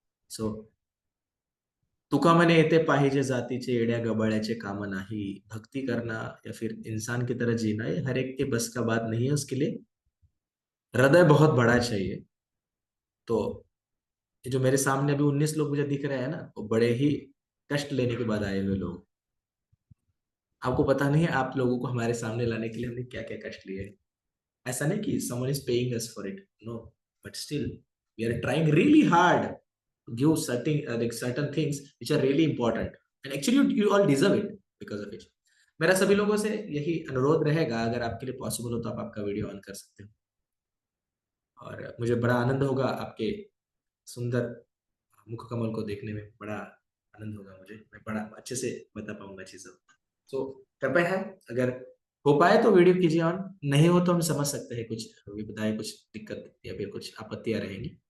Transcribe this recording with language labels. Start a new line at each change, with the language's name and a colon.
Marathi: So तुका म्हणे येते पाहिजे जातीचे, येड्या गबाळ्याचे काम नाही,
Hindi: भक्ति करना या फिर इंसान की तरह जीना ये हर एक के बस का बात नहीं है। उसके लिए हृदय बहुत बड़ा चाहिए। तो ये जो मेरे सामने अभी 19 लोग मुझे दिख रहे हैं ना, वो बड़े ही कष्ट लेने के बाद आए हुए लोग। आपको पता नहीं है, आप लोगों को हमारे सामने लाने के लिए हमने क्या क्या कष्ट लिए हैं। ऐसा नहीं कि
English: someone is paying us for it, no, but still we are trying really hard to give certain things which are really important, and actually you all deserve it because of it.
Hindi: मेरा सभी लोगों से यही अनुरोध रहेगा, अगर आपके लिए पॉसिबल हो तो आप आपका वीडियो ऑन कर सकते हो, और मुझे बड़ा आनंद होगा आपके सुंदर मुख कमल को देखने में। बड़ा आनंद होगा मुझे, मैं बड़ा अच्छे से बता पाऊंगा चीजों। तो कृपया है, अगर हो पाए तो वीडियो कीजिए ऑन, नहीं हो तो हम समझ सकते हैं कुछ विपदाएं, कुछ दिक्कत या फिर कुछ आपत्तियां रहेंगी।